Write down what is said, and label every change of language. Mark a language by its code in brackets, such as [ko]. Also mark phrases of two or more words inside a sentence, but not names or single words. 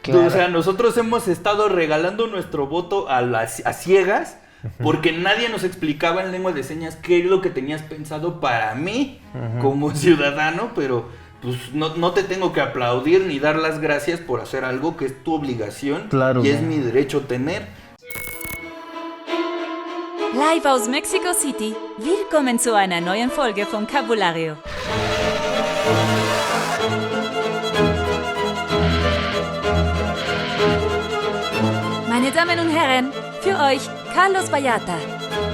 [es] O sea, nosotros hemos estado regalando nuestro voto a ciegas porque nadie nos explicaba en lengua de señas qué es lo que tenías pensado para mí como ciudadano, pero pues no te tengo que aplaudir ni dar las gracias por hacer algo que es tu obligación y es mi derecho tener. [de] Live aus Mexico City, willkommen zu einer neuen Folge von Cabulario. Meine Damen und Herren, für euch Carlos Vallarta.